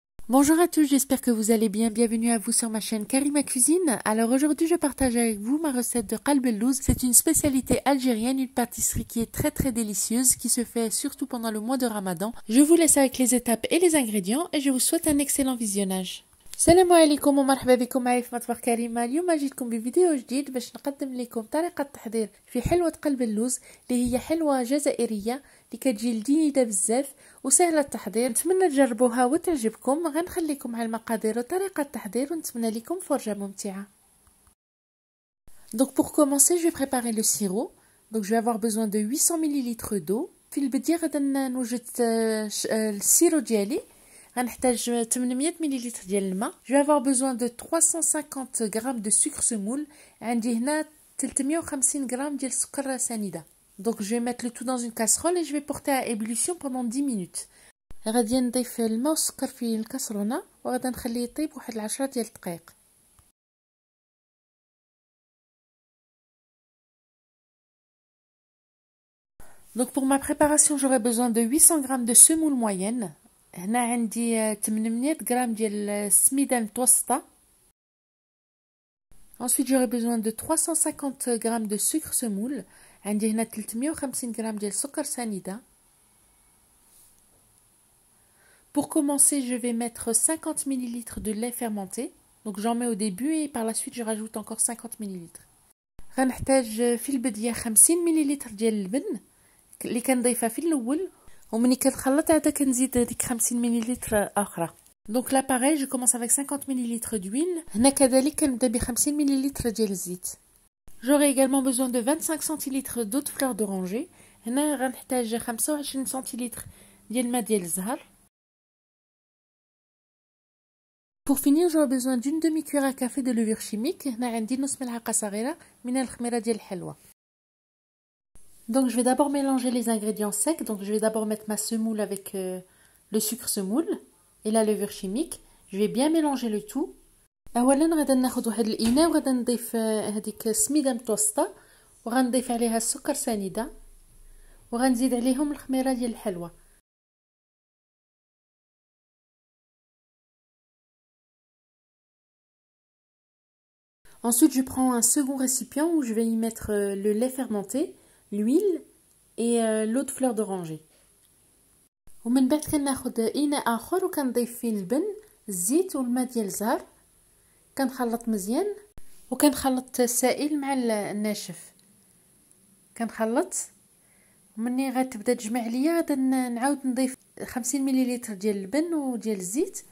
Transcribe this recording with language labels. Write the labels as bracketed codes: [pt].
[fr] Bonjour à tous, j'espère que vous allez bien. Bienvenue à vous sur ma chaîne Karima Cuisine. Alors aujourd'hui, je partage avec vous ma recette de qalb el-louz. C'est une spécialité algérienne, une pâtisserie qui est très délicieuse, qui se fait surtout pendant le mois de Ramadan. Je vous laisse avec les étapes et les ingrédients et je vous souhaite un excellent visionnage. [ar] السلام عليكم ومرحبا بكم معي في مطبخ كريمة. اليوم جيتكم بفيديو جديد باش نقدم لكم طريقة تحضير في حلوة قلب اللوز اللي هي حلوة جزائرية اللي كتجي لذيذة بزاف وسهلة التحضير. نتمنى تجربوها وتعجبكم. غنخليكم على المقادير وطريقة التحضير ونتمنى لكم فرجة ممتعة. [fr] Donc pour commencer, je vais préparer le sirop. Donc je vais avoir besoin de 800 ml d'eau. [ar] في البداية غادي نوجد السيرو ديالي. غنحتاج 800 مل ديال الماء. [fr] Je vais avoir besoin de 350 g de sucre semoule. [ar] عندي هنا 350 g ديال السكر سنيدة. [fr] Donc je vais mettre le tout dans une casserole et je vais porter à ébullition pendant 10 minutes. [ar] غادي نضيف الماء والسكر في الكاسرونه وغادي نخليه يطيب واحد 10 ديال الدقائق. [fr] Donc pour ma préparation, j'aurai besoin de 800 g de semoule moyenne. [ar] هنا عندي 800 g ديال السميده متوسطه. [fr] Ensuite, j'aurai besoin de 350 g de sucre semoule. [ar] عندي هنا 350 g ديال السكر سنيده. [fr] Pour commencer, je vais mettre 50 ml de lait fermenté. Donc j'en mets au début et par la suite je rajoute encore 50 ml. [ar] غنحتاج في البداية 50 مل ديال اللبن اللي كنضيفها في الاول ومني كنخلط عاد كنزيد ديك 50 مل اخرى. [fr] Donc là pareil, je commence avec 50 ml d'huile. [ar] هنا كذلك كنبدا ب 50 مل ديال الزيت. [fr] J'aurai également besoin de 25 centilitres d'eau de fleur d'oranger. [ar] هنا غنحتاج 25 centilitres ديال الماء ديال الزهر. [fr] Pour finir, j'aurai besoin d'une demi-cuillère à café de levure chimique. [ar] هنا عندي نص ملعقة صغيرة من الخميرة ديال الحلوى. [fr] Donc je vais d'abord mélanger les ingrédients secs. Donc je vais d'abord mettre ma semoule avec le sucre semoule et la levure chimique. Je vais bien mélanger le tout. [ar] اولا غادي ناخذ واحد الاناء وغادي نضيف هذيك السميده متوسطه وغنضيف عليها السكر سنيده وغنزيد عليهم الخميره ديال الحلوى. [fr] Ensuite, je prends un second récipient où je vais y mettre le lait fermenté, l'huile et l'eau de fleur d'oranger. [ar] ومن بعد كناخذ إناء آخر وكنضيف فيه البن، الزيت والماء ديال الزهر. كنخلط مزيان وكنخلط السائل مع الناشف. كنخلط ومني غتبدا تجمع ليا غادي نعاود نضيف 50 مل ديال اللبن وديال الزيت.